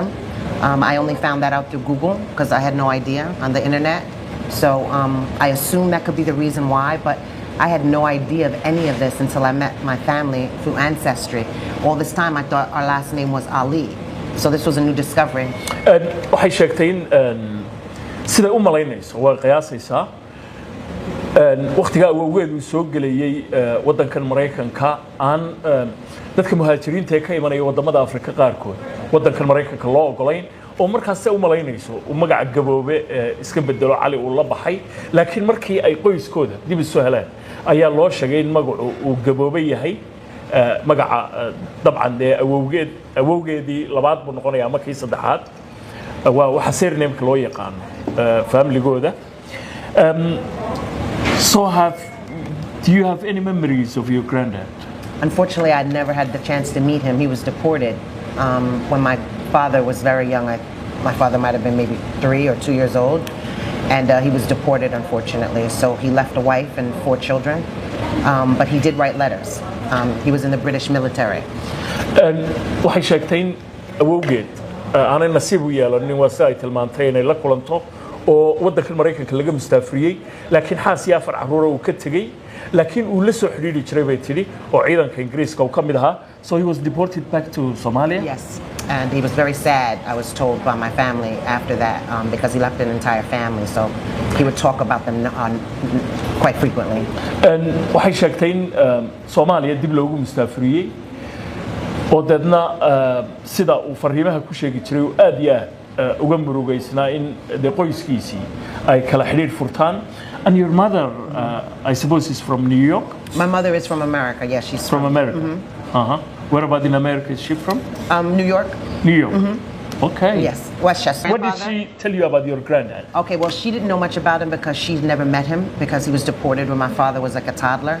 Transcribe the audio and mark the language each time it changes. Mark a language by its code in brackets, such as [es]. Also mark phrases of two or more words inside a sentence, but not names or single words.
[en] I only found that out through Google because I had no idea on the internet. So I assume that could be the reason why, but I had no idea of any of this until I met my family through Ancestry. All this time I thought our last name was Ali. So this was a new discovery. [so] waxay sheegtay in sida u malaynayso waa qiyaasaysaa waqtiga awowgeed uu soo galayay wadankan Mareykanka aan dadka muhaajiriinta ee ka imanaya wadamada Afrika qaarkood wadankan Mareykanka loo ogolayn oo markaas ay u malaynayso uu magaca Gabobe iska bedelo Ali uu la baxay laakiin markii ay qoyskooda dib isu heleen ayaa loo sheegay in magacu uu Gabobe yahay magaca dabcan awowgeedii labaad buu noqonayaa markii saddexaad waa waxa surname-ka loo yaqaano family-gooda. [en] So do you have any memories of your granddad? Unfortunately, I never had the chance to meet him. He was deported when my father was very young. My father might have been maybe 3 or 2 years old. And he was deported, unfortunately. So he left a wife and 4 children. But he did write letters. He was in the British military. [so] waxay sheegteen awowgeed aanay nasiib u yeelanin waa si ay tilmaantay inay la kulanto oo waddanka Mareykanka laga mustaafriyay laakiin xaas iyo 4 caruur uu ka tagay laakiin uu la soo xiriiri jiray bay tiri oo ciidanka Ingiriiska uu ka mid ahaa [en] so he was deported back to Somalia. Yes, and he was very sad, I was told by my family after that, because he left an entire family, so he would talk about them quite frequently. [so] waxay sheegteen Soomaaliya dib loogu mustaafriyay oo dadna sida uu fariimaha ku sheegi jiray oo aad iyo aad uga murugaysnaa in qoyskiisii ay kala xiriir furtaan. [en] And your mother, I suppose, is from New York? My mother is from America. Yes, she's from America. Where about in America is she from? New York. New York. Okay. Yes, Westchester. What did she tell you about your granddad? Okay, well, she didn't know much about him because she'd never met him because he was deported when my father was like a toddler.